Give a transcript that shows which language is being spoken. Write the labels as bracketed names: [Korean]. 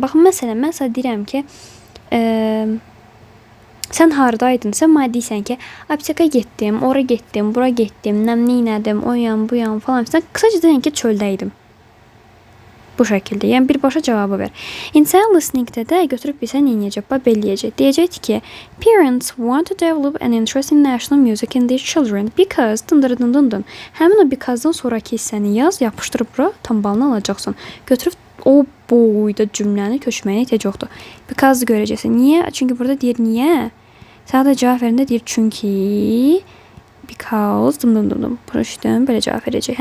[Azerbaijani] Baxın, məsələn, mən sənə deyirəm ki, sən hardaydın? Sən mənə deyirsən ki, apteka getdim, ora getdim, bura getdim, nəmniylədim, o yan, bu yan falan. Sən qısaca deyən ki, çöldəydim. Bu şəkildə. Yəni, birbaşa cavabı ver. İnsan listeningdə də götürüb bilsən neyəcək, belləyəcək. Deyəcək ki, [English] parents want to develop an interest in national music in their children because dındırı. [Azerbaijani] Həmin o because-dan sonraki hissəni yaz, yapışdırıb bura, tam balını alacaqsan. Götürüb o boyda cümləni köçməyinə ehtiyac yoxdur. Because görəcəksən. Niyə? Çünki burada deyir niyə? Sənə də cavab verəndə deyir çünki because Proşdən belə cavab verəcək.